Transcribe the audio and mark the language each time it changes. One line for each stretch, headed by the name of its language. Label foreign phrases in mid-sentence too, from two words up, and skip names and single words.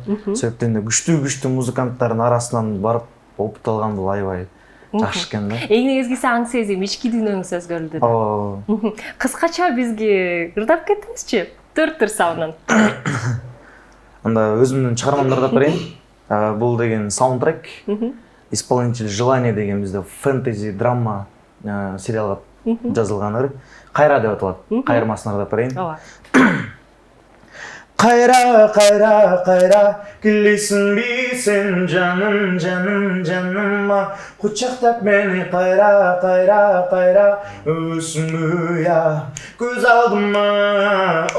Kyrgyz: Себептен да күчтүү музыканттардын арасынан барып опыт алган бул аябай жакшы экен да. Эң негизгиси аң сезим, ички дүйнөңүз өзгөрүлдү. Ооба. Кыскача бизге ырдап кетиңизчи, төрт сабынан. Анда өзүмдүн чыгармамдарды алып берейин. Бул деген саундтрек. Исполнитель желания деген бизде фэнтези, драма сериалга жазылган. Кайра деп аталат. Кайырмасын ырдап берейин. Ооба. Кайра, кайра, кайра, келесиңби сен жаным, жаным, жаныма, кучактап мени кайра, кайра, кайра, өзүңбү я, көз алдыма.